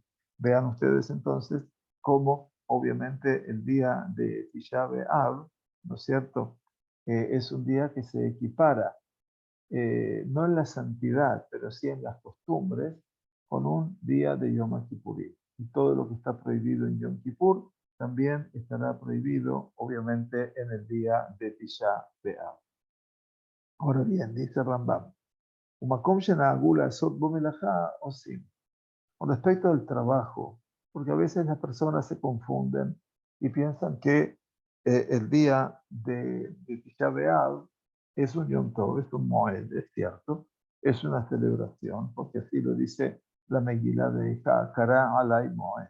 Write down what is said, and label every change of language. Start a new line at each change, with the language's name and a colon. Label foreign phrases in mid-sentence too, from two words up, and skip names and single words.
Spanish: Vean ustedes entonces cómo, obviamente, el día de Tisha B'Av, ¿no es cierto?, es un día que se equipara, no en la santidad, pero sí en las costumbres, con un día de Yom Kippurim. Y todo lo que está prohibido en Yom Kippur también estará prohibido, obviamente, en el día de Tisha B'Av. Ahora bien, dice Rambam,
Hebrew: ובמקום שנהגו לעשות בו מלאכה עושים.
Spanish: Con respecto al trabajo, porque a veces las personas se confunden y piensan que el día de Tisha B'Av es un Yom Tov, es un Moed, es cierto, es una celebración, porque así lo dice la Megilá de
Hebrew: קרא עלי מועד.